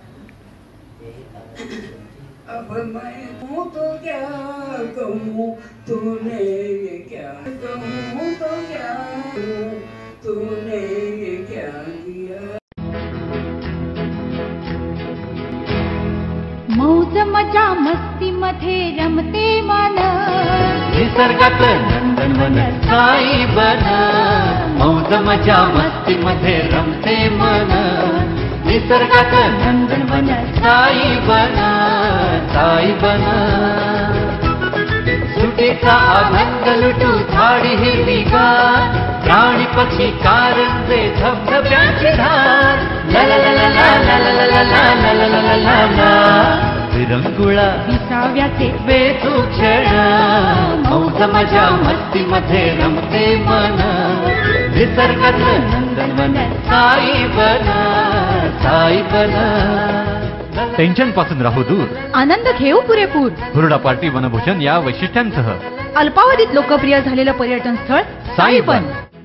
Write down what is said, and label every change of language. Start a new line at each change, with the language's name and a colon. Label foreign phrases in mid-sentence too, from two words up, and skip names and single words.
Hindi: अब मैं कहूँ तो क्या कहूँ, तूने ये क्या कहूँ तो क्या, तूने ये क्या किया।
Marathi: मौज मजा मस्ती मध्ये रमते मन, निसर्गात नंदनवन साई बन। मौज मजा मस्ती मध्ये रमते मन, निसर्गात नंदनवन साई बन, साई बन। सुटेचा आनंद लुटू झाडी हिरवीगार, प्राणी पक्षी कारंजे धबधब्याची धार। ला ला ला ला ला ला ला ला ला ला ला ला ला। विरंगुळा विसाव्याचे बेतू क्षण, मौज मजा मस्ती मध्ये रमते मन। निसर्गातलं नंदनवन साई बना, साई बना. टेन्शन पासून राहू दूर, आनंद घेऊ पुरेपूर. हुरडा पार्टी वनभोजन या वैशिष्ट्यांसह अल्पावधीत लोकप्रिय झालेलं पर्यटन स्थळ साईबन.